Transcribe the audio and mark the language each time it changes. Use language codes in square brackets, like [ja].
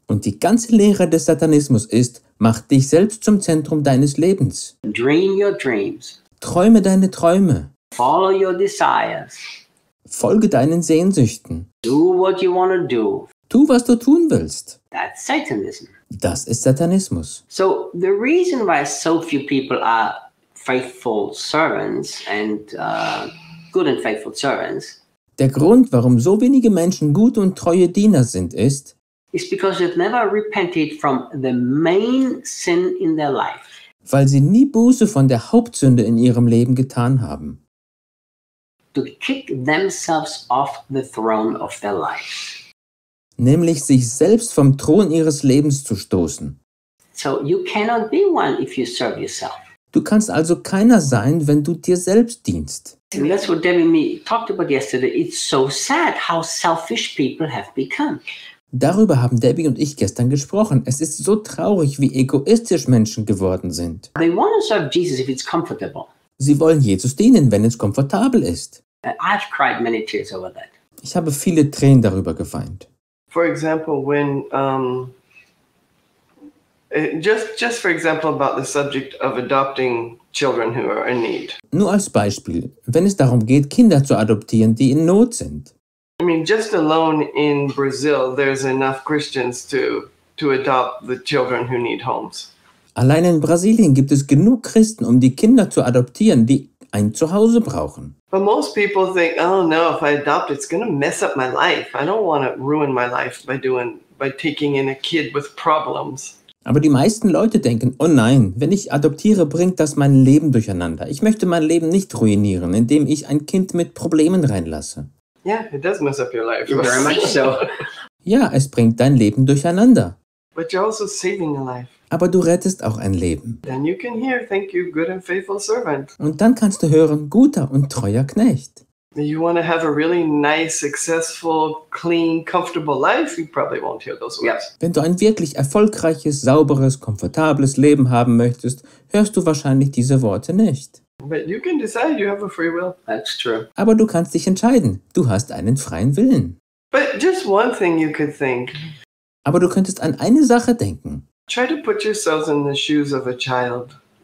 [de] Und die ganze Lehre des Satanismus ist, mach dich selbst zum Zentrum deines Lebens. [en] Dream your dreams. [de] Träume deine Träume. [en] Follow your desires. [de] Folge deinen Sehnsüchten. [en] Do what you want to do. [de] Tu, was du tun willst. [en] That's Satanism. [de] Das ist Satanismus. [en] So the reason why so few people are faithful servants and good and faithful servants. [de] Der Grund, warum so wenige Menschen gute und treue Diener sind, ist. [en] Is because they've never repented from the main sin in their life. [de] Weil sie nie Buße von der Hauptsünde in ihrem Leben getan haben. [en] To kick themselves off the throne of their life. [de] Nämlich sich selbst vom Thron ihres Lebens zu stoßen. [en] So you cannot be one if you serve yourself. [de] Du kannst also keiner sein, wenn du dir selbst dienst. [en] And that's what Debbie and me talked about yesterday. It's so sad how selfish people have become. [de] Darüber haben Debbie und ich gestern gesprochen. Es ist so traurig, wie egoistisch Menschen geworden sind. [en] They want to serve Jesus if it's comfortable. [de] Sie wollen Jesus dienen, wenn es komfortabel ist. [en] I've cried many tears over that. [de] Ich habe viele Tränen darüber geweint. [en] For example, when just for example about the subject of adopting children who are in need. [de] Nur als Beispiel, wenn es darum geht, Kinder zu adoptieren, die in Not sind. [en] I mean, just alone in Brazil, there's enough Christians to adopt the children who need homes. [de] Allein in Brasilien gibt es genug Christen, um die Kinder zu adoptieren, die ein Zuhause brauchen. [en] But most people think, oh no, if I adopt, it's going to mess up my life. I don't want to ruin my life by taking in a kid with problems. [de] Aber die meisten Leute denken, oh nein, wenn ich adoptiere, bringt das mein Leben durcheinander. Ich möchte mein Leben nicht ruinieren, indem ich ein Kind mit Problemen reinlasse. [en] Yeah, it does mess up your life. Very much so. [de] Ja, es bringt dein Leben durcheinander. [en] But you're also saving a life. [de] Aber du rettest auch ein Leben. [en] Then you can hear, thank you, good and faithful servant. [de] Und dann kannst du hören, guter und treuer Knecht. [en] You want to have a really nice, successful, clean, comfortable life? You probably won't hear those words. [de] Wenn du ein wirklich erfolgreiches, sauberes, komfortables Leben haben möchtest, hörst du wahrscheinlich diese Worte nicht. [en] But you can decide, you have a free will. That's true. [de] Aber du kannst dich entscheiden. Du hast einen freien Willen. [en] But just one thing you could think. [de] Aber du könntest an eine Sache denken. [en] Try to put yourselves in the shoes of a child.